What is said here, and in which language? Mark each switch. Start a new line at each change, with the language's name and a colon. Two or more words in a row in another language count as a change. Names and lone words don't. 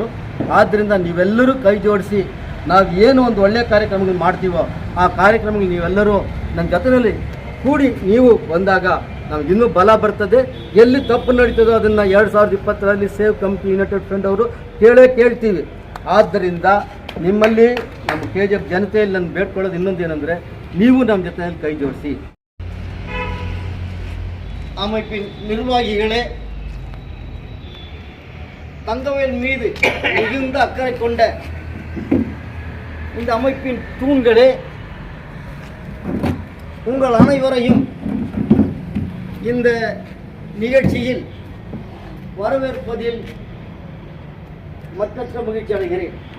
Kannada: ಆದ್ದರಿಂದ ನೀವೆಲ್ಲರೂ ಕೈ ಜೋಡಿಸಿ ನಾವು ಏನು ಒಂದು ಒಳ್ಳೆಯ ಕಾರ್ಯಕ್ರಮಗಳು ಮಾಡ್ತೀವೋ ಆ ಕಾರ್ಯಕ್ರಮಗಳು ನೀವೆಲ್ಲರೂ ನನ್ನ ಜೊತೆಯಲ್ಲಿ ಕೂಡಿ ನೀವು ಬಂದಾಗ ನಮ್ಗೆ ಇನ್ನೂ ಬಲ ಬರ್ತದೆ. ಎಲ್ಲಿ ತಪ್ಪು ನಡೀತದೋ ಅದನ್ನು 2020ರಲ್ಲಿ ಸೇವ್ ಕಂಪ್ನಿ ಯುನೈಟೆಡ್ ಫ್ರಂಟ್ ಅವರು ಕೇಳ್ತೀವಿ. ಆದ್ದರಿಂದ ನಿಮ್ಮಲ್ಲಿ ನಮ್ಮ KGF ಜನತೆಯಲ್ಲಿ ನಾನು ಬೇಡ್ಕೊಳ್ಳೋದು ಇನ್ನೊಂದು ಏನಂದರೆ, ನೀವು ನಮ್ಮ ಜೊತೆಯಲ್ಲಿ ಕೈ ಜೋಡಿಸಿ.
Tamil: அமைப்பின் நிர்வாகிகளே, தங்கவேல் மீது மிகுந்த அக்கறை கொண்ட இந்த அமைப்பின் தூண்களே, உங்கள் அனைவரையும் இந்த நிகழ்ச்சியில் வரவேற்பதில் மற்றற்ற மகிழ்ச்சி அடைகிறேன்.